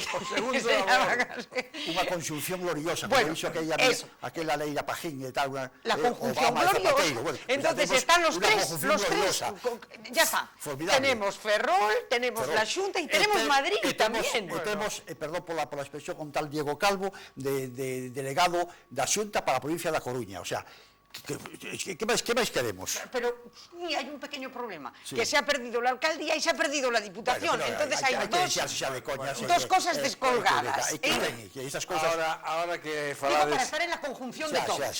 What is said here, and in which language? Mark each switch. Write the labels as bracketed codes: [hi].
[gl] Unha conxunción gloriosa, como bueno, dixo aquela lei da Pajín e tal. [es] La conjunción gloriosa. Bueno, entonces están los tres, ya está. Formidable. Tenemos Ferrol, tenemos la Xunta y tenemos Madrid también. [gl] Temos, perdón pola expresión, con tal Diego Calvo, de delegado da Xunta para a provincia da Coruña, o sea, que máis queremos? [es] Pero sí, hay un pequeño problema, que se ha perdido la alcaldía y se ha perdido la diputación, entonces hay dos cosas descolgadas. Ahora que [gl] falades... [es] Digo, para estar en la conjunción de todos.